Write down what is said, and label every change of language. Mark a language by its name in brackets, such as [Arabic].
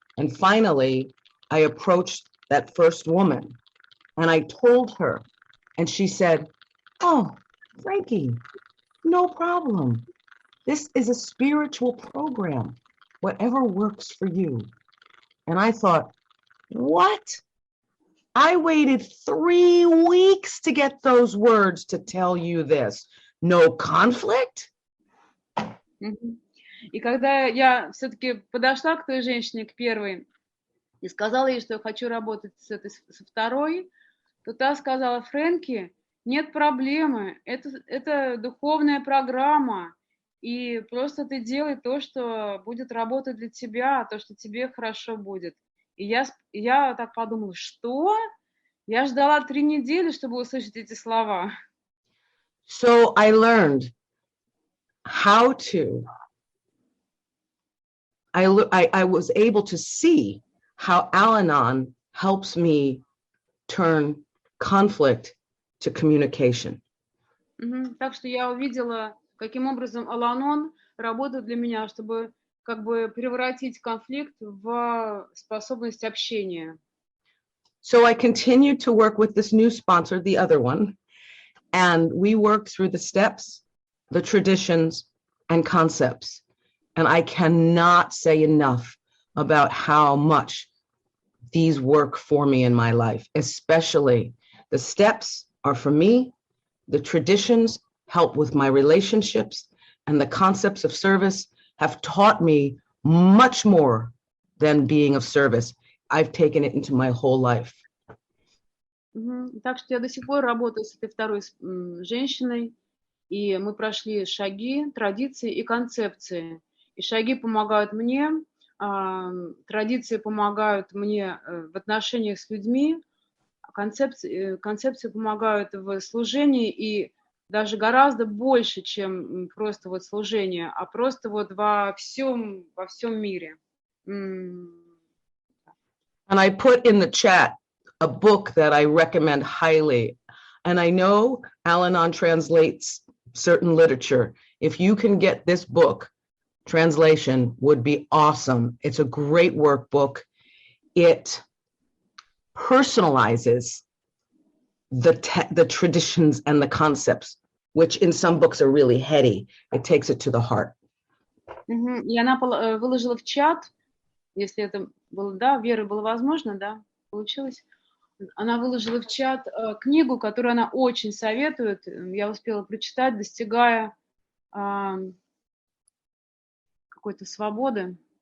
[English] And finally, I approached that first woman, and I told her, and she said, oh, Frankie, no problem. This is a spiritual program, whatever works for you. And I thought, what? I waited 3 weeks to get those words to tell you this. No conflict? [Russian] И когда я все-таки подошла к той женщине, к первой, и сказала ей, что я хочу работать со второй, то та сказала, Фрэнки, нет проблемы, это духовная программа, и просто ты делай то, что будет работать для тебя, то, что тебе хорошо будет. И я так подумала, что? Я ждала 3 недели, чтобы услышать эти слова. [English] So I learned how to, I was able to see how Al-Anon helps me turn conflict to communication. [Russian] Так что я увидела, каким образом Ал-Анон работает для меня, чтобы как бы превратить конфликт в способность общения. [English] So I continued to work with this new sponsor, the other one, and we worked through the steps, the traditions, and concepts. And I cannot say enough about how much these work for me in my life, especially the steps are for me, the traditions help with my relationships, and the concepts of service have taught me much more than being of service. I've taken it into my whole life. [Russian] Так что я до сих пор работаю с этой второй женщиной, и мы прошли шаги, традиции и концепции. И шаги помогают мне, традиции помогают мне в отношениях с людьми, концепции помогают в служении, и даже гораздо больше, чем просто вот служение, а просто вот во всем мире. [English] And I put in the chat a book that I recommend highly. And I know Al-Anon translates certain literature. If you can get this book, translation would be awesome. It's a great workbook. It personalizes the traditions and the concepts, which in some books are really heady. It takes it to the heart. [Russian] И она выложила в чат, если это было, да, Вера, было возможно, да, получилось. Она выложила в чат книгу, которую она очень советует. Я успела прочитать, достигая какой-то свободы.